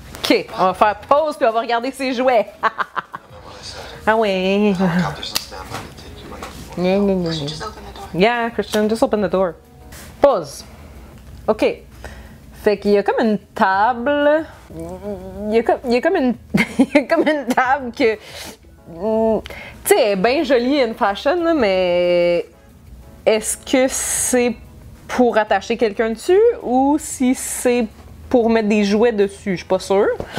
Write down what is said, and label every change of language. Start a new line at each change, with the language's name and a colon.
French: Ok, on va faire pause puis on va regarder ses jouets.
English: I know what I said.
French: Ah ouais.
English: Helicopters on standby to take you right before. Just open the door. Yeah, Christian, just open the door.
French: Pause. Ok. Fait qu'il y a comme une table. Il y a comme une table que. Tu sais, elle est bien jolie
English: in fashion,
French: là, mais est-ce que c'est pour attacher quelqu'un dessus ou si c'est pour mettre des jouets dessus? Je suis pas sûre.